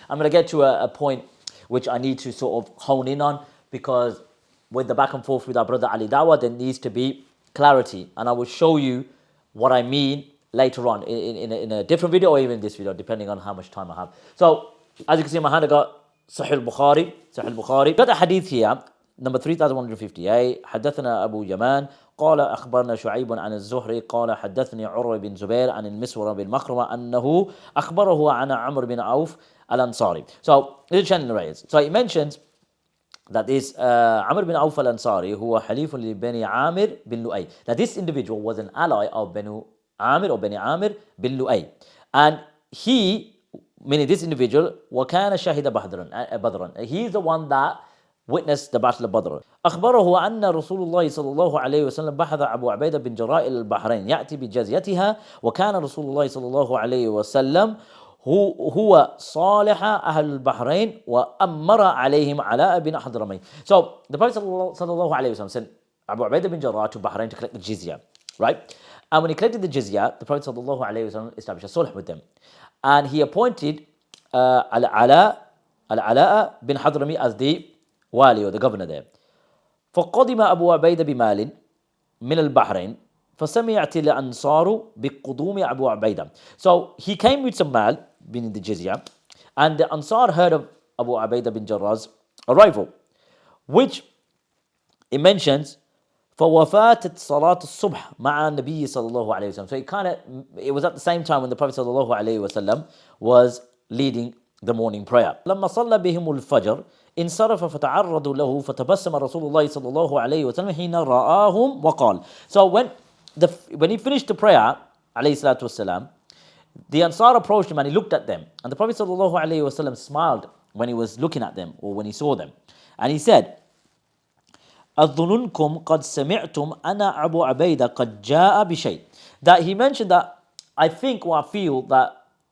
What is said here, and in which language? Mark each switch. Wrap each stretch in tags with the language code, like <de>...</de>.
<en>I'm going to get to a point which I need to sort of hone in on, because with the back and forth with our brother Ali Dawah, there needs to be clarity. And I will show you what I mean later on in a different video, or even this video, depending on how much time I have. So, as you can see in my hand, I got Sahih al-Bukhari. Got a hadith here, number 3158.</en> <ar>حدثنا أبو يمان قال أخبرنا شعيب عن الزهري قال حدثني عروة بن زبير عن المسور بن مخرمة أنه أخبره عن عمرو بن عوف الأنصاري.</ar> <en>So, this is channel narrators. So, he mentions that this Amr bin Auf al-Ansari, who was Halif li Bani Amir bin Lu'ay, that this individual was an ally of Bani Amir bin Lu'ay. And he, meaning this individual, وَكَانَ شَهِدَ بَدْرًا. He is the one that witnessed the Battle of Badr.</en> <ar>أخبره أن رسول الله صلى الله عليه وسلم بحث أبو عبيدة بن جراء إلى البحرين يأتي بجزيتها، وكان رسول الله صلى الله عليه وسلم هو صالح أهل البحرين وأمر عليهم علاء بن حضرمي.</ar> <en>So the Prophet صلى الله عليه وسلم sent Abu Ubaidah bin Jarrah to Bahrain to collect the jizya, right? And when he collected the jizya, the Prophet صلى الله عليه وسلم established a sulh with them. And he appointed Al-Ala bin Hadrami as the wali, or the governor there.</en> <ar>فقدم أبو عبيدة بمال من البحرين فسمعت الأنصار بقدوم أبو عبيدة.</ar> <en>So he came with some mal, meaning the jizya, and the Ansar heard of Abu Ubaidah bin Jarrah's arrival, which it mentions فوفاتت صلاة الصبح مع النبي صلى الله عليه وسلم. So it was at the same time when the Prophet صلى الله عليه وسلم was leading the morning prayer.</en> <ar>لما صلى بهم الفجر انصرف فتعرضوا له فتبسم رسول الله صلى الله عليه وسلم حين رآهم وقال.</ar> <en>So when he finished the prayer, عليه الصلاة والسلام, the Ansar approached him and he looked at them, and the Prophet صلى الله عليه وسلم smiled when he was looking at them, or when he saw them, and he said, أظننكم قد سمعتم أنا أبو عبيدة قد جاء بشيء. That he mentioned that I think or I feel that</en>